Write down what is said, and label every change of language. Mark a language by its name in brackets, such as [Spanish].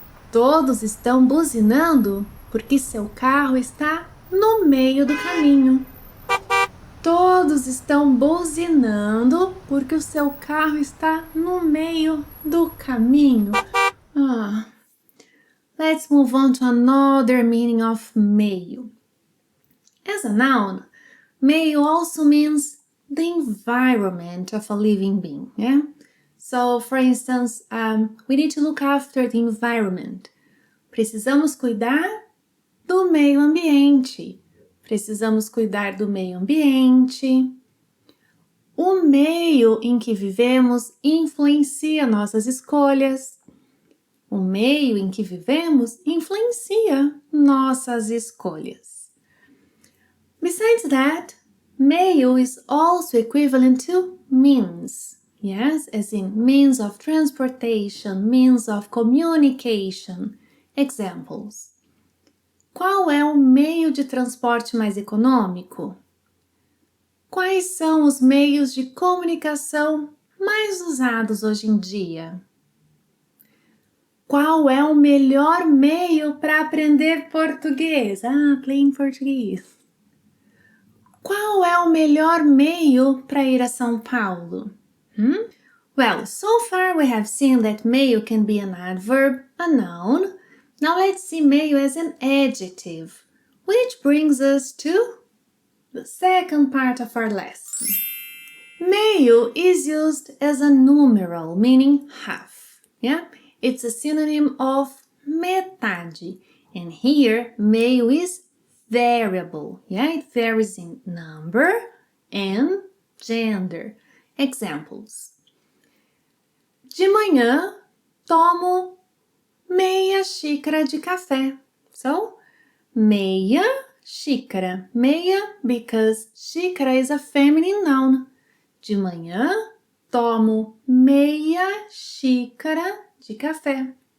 [Portuguese] Todos estão buzinando porque seu carro está no meio do caminho. Todos estão buzinando porque o seu carro está no meio do caminho. [English] Let's move on to another meaning of meio. As a noun, meio also means the environment of a living being. So, for instance, we need to look after the environment. [Portuguese] Precisamos cuidar do meio ambiente. Precisamos cuidar do meio ambiente. O meio em que vivemos influencia nossas escolhas. O meio em que vivemos influencia nossas escolhas. [English] Besides that, meio is also equivalent to means. Yes, as in means of transportation, means of communication. Examples. [Portuguese] Qual é o meio de transporte mais econômico? Quais são os meios de comunicação mais usados hoje em dia? Qual é o melhor meio para aprender português? Plain português. Qual é o melhor meio para ir a São Paulo? [English] Well, so far we have seen that meio can be an adverb, a noun. Now let's see meio as an adjective, which brings us to the second part of our lesson. Meio is used as a numeral, meaning half. Yeah, it's a synonym of metade. And here, meio is variable. Yeah, it varies in number and gender. Examples. [Portuguese] De manhã, tomo meia xícara de café. So, meia xícara. [English] Meia because xícara is a feminine noun. [Portuguese] De manhã, tomo meia xícara de café.